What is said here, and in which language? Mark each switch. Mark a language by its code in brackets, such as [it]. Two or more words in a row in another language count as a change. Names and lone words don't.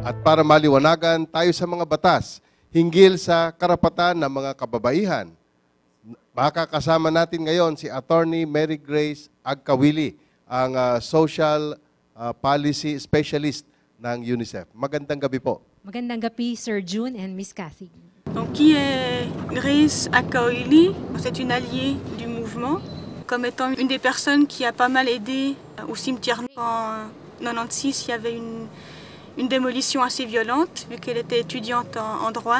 [tl] para maliwanagan tayo sa mga batas hinggil sa karapatan ng mga kababaihan. Baka kasama natin ngayon si Attorney Mary Grace Agkawili, ang [en] Social Policy Specialist [tl] ng UNICEF. Magandang gabi po. Magandang gabi, Sir June and Miss Cathy. [fr] Donc, qui est Grace Agkawili? C'est une alliée du mouvement, comme étant une des personnes qui a pas mal aidé au cimetière. En 96, il y avait une démolition assez violente, vu qu'elle était étudiante en droit.